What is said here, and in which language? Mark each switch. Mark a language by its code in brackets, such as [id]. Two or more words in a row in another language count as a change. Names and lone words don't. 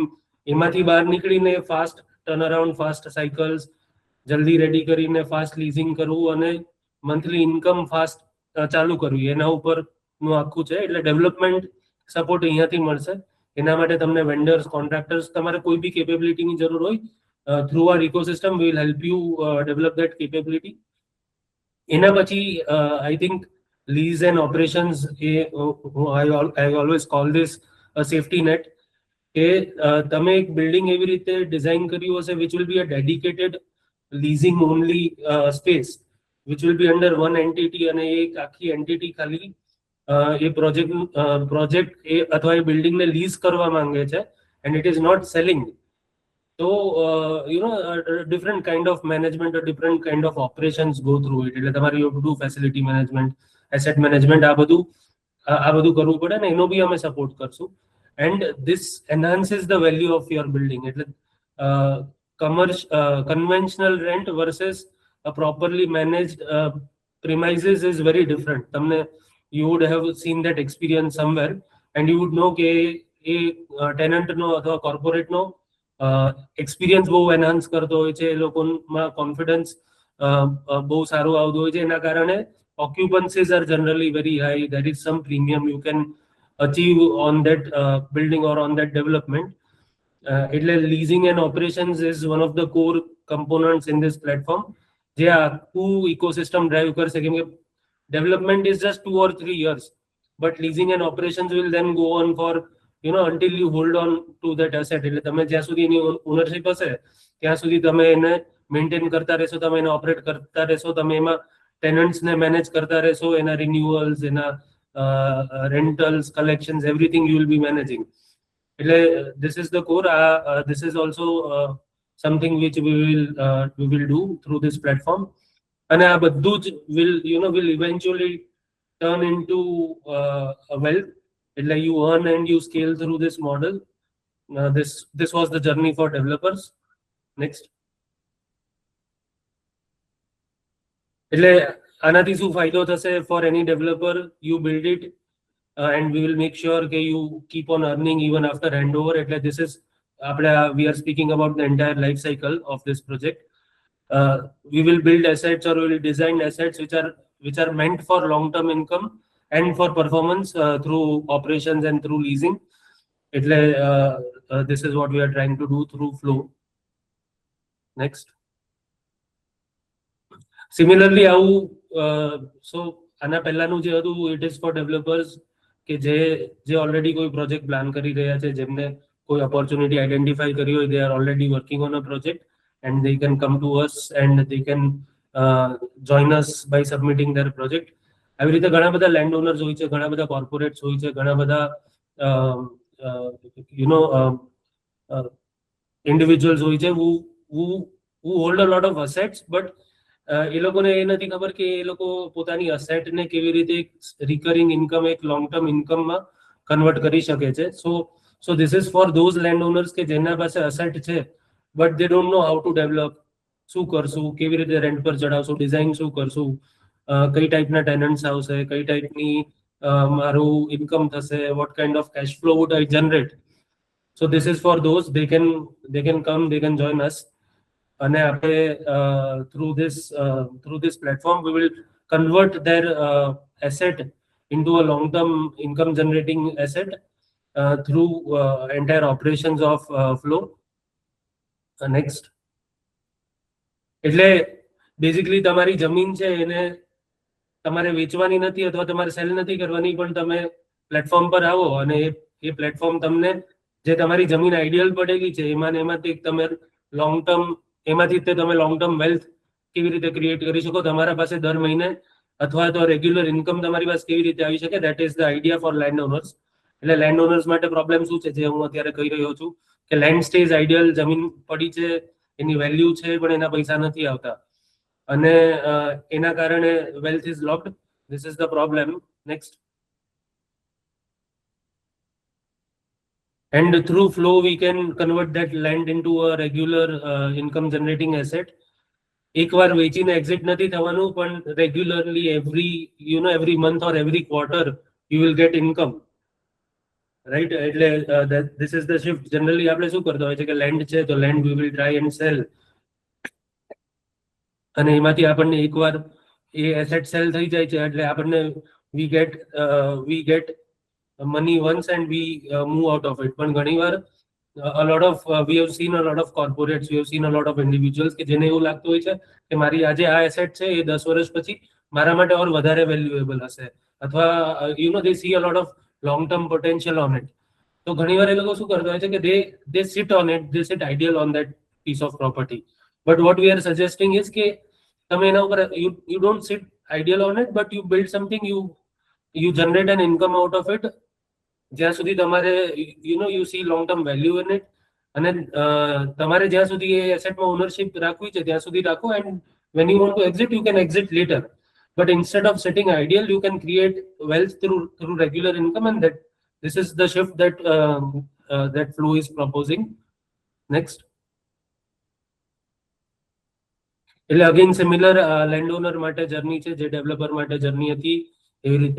[gu] એમાંથી બહાર નીકળીને [en] fast turn around, fast cycles [gu] જલ્દી રેડી કરીને [en] fast leasing [gu] કરવું અને [en] monthly income fast [gu] ચાલુ કરવી, એના ઉપરનું આખું છે. એટલે [en] development support [gu] અહીંયાથી મળશે. એના માટે તમને [en] vendors, contractors, [gu] તમારે કોઈ બી કેપેબિલિટીની જરૂર હોય, [en] through our ecosystem we will help you develop that capability. [gu] એના પછી [en] I think lease and operations, I always call this a safety net. [gu] કે તમે એક બિલ્ડિંગ એવી રીતે ડિઝાઇન કર્યું હશે [en] which will be a dedicated leasing only space which will be under one entity, [gu] અને એક આખી એન્ટિટી ખાલી એ પ્રોજેક્ટ એ અથવા એ બિલ્ડિંગને લીઝ કરવા માંગે છે, [en] and it is not selling. So different kind of management or different kind of operations go through it. [gu] એટલે તમારે [en] you have to do facility management, asset management, [gu] આ બધું કરવું પડે ને, એનો બી અમે સપોર્ટ કરશું. [en] and this enhances the value of your building. એટલે conventional rent versus a properly managed premises is very different. તમને you would have seen that experience somewhere, and you would know કે એ ટેનન્ટનો અથવા કોર્પોરેટનો એક્સપિરિયન્સ બહુ એનહાન્સ કરતો હોય છે, એ લોકોમાં કોન્ફિડન્સ બહુ સારું આવતું હોય છે. [gu] એના કારણે [en] occupancies are generally very high. There is some premium you can achieve on that building or on that development. એટલે leasing and operations is one of the core components in this platform [gu] જે આખું ઇકોસિસ્ટમ ડ્રાઈવ કરશે. કેમ કે [en] development is just 2 or 3 years, but leasing and operations will then go on for until you hold on to that asset. [gu] એટલે તમે જ્યાં સુધી એની ઓનરશિપ હશે ત્યાં સુધી તમે એને મેન્ટેન કરતા રહેશો, તમે એને ઓપરેટ કરતા રહેશો, તમે એમાં ટેનન્ટ્સને મેનેજ કરતા રહેશો, એના રિન્યુઅલ્સ, એના રેન્ટલ્સ, કલેક્શન્સ, [en] everything you will be managing. એટલે this is the core. This is also something which we will do through this platform. [gu] અને આ બધું જ [en] will eventually turn into a wealth. એટલે you earn and you scale through this model. This was the journey for developers. Next. [gu] એટલે આનાથી શું ફાયદો થશે [en] for any developer? You build it and we will make sure that you keep on earning even after handover. એટલે this is we are speaking about the entire life cycle of this project. We will build assets or we will design assets which are meant for long-term income and for performance through operations and through leasing. એટલે this is what we are trying to do through Flow. Next. [gu] સિમિલરલી આવું સો આના પહેલાનું જે હતું [en] it is for developers [gu] કે જે ઓલરેડી કોઈ પ્રોજેક્ટ પ્લાન કરી રહ્યા છે, જેમને કોઈ ઓપોર્ચ્યુનિટી આઈડેન્ટિફાઈ કરી હોય, [en] they are already working on a project and they can come to us and they can join us by submitting their project. [gu] આવી રીતે ઘણા બધા લેન્ડ ઓનર્સ હોય છે, ઘણા બધા કોર્પોરેટ્સ હોય છે, ઘણા બધા ઇન્ડિવિજ્યુઅલ્સ હોય છે [en] who hold a lot of assets, [gu] but એ લોકોને એ નથી ખબર કે એ લોકો પોતાની અસેટને કેવી રીતે [en] recurring income, [gu] એક [en] long term [gu] ઇન્કમમાં કન્વર્ટ કરી શકે છે. [en] so this is for those land owners [gu] કે જેના પાસે અસેટ છે [en] but they don't know how to develop. [gu] શું કરશું, કેવી રીતે રેન્ટ પર ચડાવશું, ડિઝાઇન શું કરશું, કઈ ટાઈપના ટેનન્ટ્સ આવશે, કઈ ટાઈપની મારું ઇન્કમ થશે, [en] what kind of cash flow would I generate. so this is for those, they can come, they can join us. [gu] અને આપણે [en] through this platform we will convert their asset into a long term income generating asset through entire operations of flow. Next. [gu] એટલે બેઝિકલી તમારી જમીન છે એને તમારે વેચવાની નથી અથવા તમારે સેલ નથી કરવાની, પણ તમે પ્લેટફોર્મ પર આવો અને એ પ્લેટફોર્મ તમને જે તમારી જમીન આઈડિયલ પડેલી છે એમાંથી તમે [en] long term [gu] એમાંથી તમે [en] long term wealth [gu] કેવી રીતે ક્રિએટ કરી શકો, તમારા પાસે દર મહિને અથવા તો [en] regular income [gu] તમારી પાસે કેવી રીતે આવી શકે, [en] that is the idea for land owners. [gu] એટલે [en] land owners [gu] માટે પ્રોબ્લેમ શું છે, જે હું અત્યારે કહી રહ્યો છું કે [en] land stage ideal, [gu] જમીન પડી છે, એની વેલ્યુ છે પણ એના પૈસા નથી આવતા અને એના કારણે [en] wealth is locked. this is the problem. next. And through flow we can convert that land into a regular income generating asset. [gu] એકવાર વેચીને એક્ઝિટ નથી થવાનું, પણ રેગ્યુલરલી [en] every month or every quarter you will get income, right? [gu] એટલે [en] this is the shift. Generally [gu] આપણે શું કરતા હોય છે કે લેન્ડ છે તો લેન્ડ [en] we will try and sell, [gu] અને એમાંથી આપણને એકવાર એ એસેટ સેલ થઈ જાય છે એટલે આપણને [en] we get money once and we move out of it. [gu] પણ ઘણીવાર [en] a lot of we have seen a lot of corporates, we have seen a lot of individuals [gu] કે જેને એવું લાગતું હોય છે કે મારી આજે આ એસેટ છે એ 10 વર્ષ પછી મારા માટે ઓર વધારે વેલ્યુએબલ હશે, અથવા [en] they see a lot of long term potential on it. [gu] તો ઘણીવાર એ લોકો શું કરતા હોય છે કે [en] they sit on it, they sit ideal on that piece of property. But what we are suggesting is [gu] કે તમે એના ઉપર [en] you don't sit ideal on it, but you build something, you generate an income out of it. [gu] જ્યાં સુધી તમારે [en] you see long term value in it, [gu] અને તમારે જ્યાં સુધી એ એસેટમાં ઓનરશિપ રાખવી છે ત્યાં સુધી રાખો, [en] and when you want to exit you can exit later. But instead of sitting ideal, you can create wealth through regular income, and this is the shift that Flow is proposing. Next. [gu] એટલે અગેન સિમિલર લેન્ડ ઓનર માટે જર્ની છે જે ડેવલપર માટે જર્ની હતી એવી રીતે.